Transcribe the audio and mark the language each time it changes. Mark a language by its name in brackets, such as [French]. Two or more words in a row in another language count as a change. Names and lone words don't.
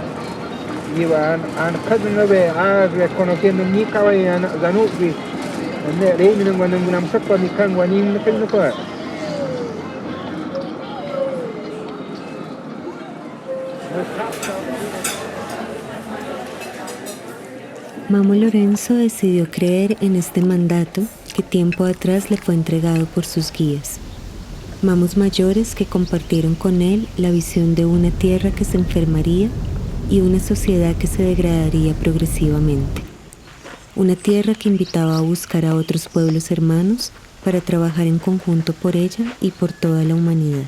[Arhuaco] iba an kadno be a reconociendo ni kawai zanubi Nek dek minum guna sakwa ni kan wanin kan ko. [Spanish] Mamo Lorenzo decidió creer en este mandato que tiempo atrás le fue entregado por sus guías. Mamos mayores que compartieron con él la visión de una tierra que se enfermaría y una sociedad que se degradaría progresivamente. Una tierra que invitaba a buscar a otros pueblos hermanos para trabajar en conjunto por ella y por toda la humanidad.